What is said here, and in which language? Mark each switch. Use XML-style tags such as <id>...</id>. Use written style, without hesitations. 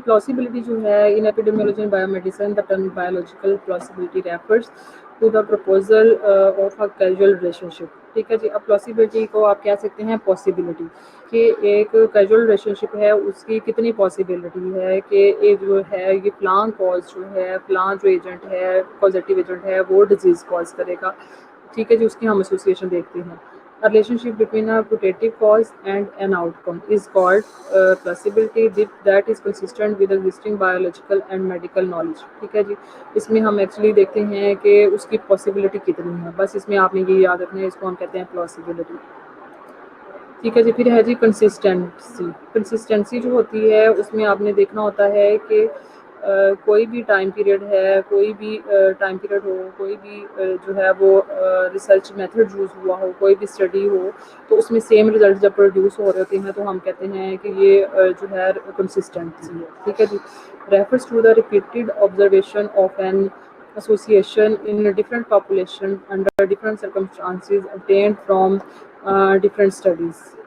<en>plausibility</en> <ur>جو ہے</ur> <en>In epidemiology and biomedicine the term biological plausibility refers to the proposal of a causal relationship.</en> <ur>ٹھیک ہے جی. اب پلاسیبلٹی کو آپ کہہ سکتے ہیں پاسبلٹی، کہ ایک کیجول ریلیشن شپ ہے اس کی کتنی پاسبلٹی ہے کہ یہ جو ہے یہ فلاں کاز جو ہے فلاں جو ایجنٹ ہے پازیٹیو ایجنٹ ہے وہ ڈیزیز کاز کرے گا. ٹھیک ہے جی. اس کی ہم ایسوسیشن دیکھتے ہیں.</ur> <en>Relationship between a putative cause and an outcome is called plausibility that is consistent with existing biological and medical knowledge.</en> <ur>ٹھیک ہے جی. اس میں ہم ایکچولی دیکھتے ہیں کہ اس کی پاسبلٹی کتنی ہے، بس اس میں آپ نے یہ یاد رکھنا ہے، اس کو ہم کہتے ہیں پلاسیبلٹی. ٹھیک ہے جی. پھر ہے جی کنسسٹنسی. کنسسٹنسی جو ہوتی ہے اس میں آپ نے دیکھنا ہوتا ہے کہ کوئی بھی ٹائم پیریڈ ہے، کوئی بھی ٹائم پیریڈ ہو، کوئی بھی جو ہے وہ ریسرچ میتھڈ یوز ہوا ہو، کوئی بھی اسٹڈی ہو، تو اس میں سیم ریزلٹ جب پروڈیوس ہو رہے ہوتے ہیں تو ہم کہتے ہیں کہ یہ جو ہے کنسسٹنسی ہے. ٹھیک ہے جی.</ur> <en>Refers to the repeated observation of an association in different population under different circumstances obtained from different studies.</en>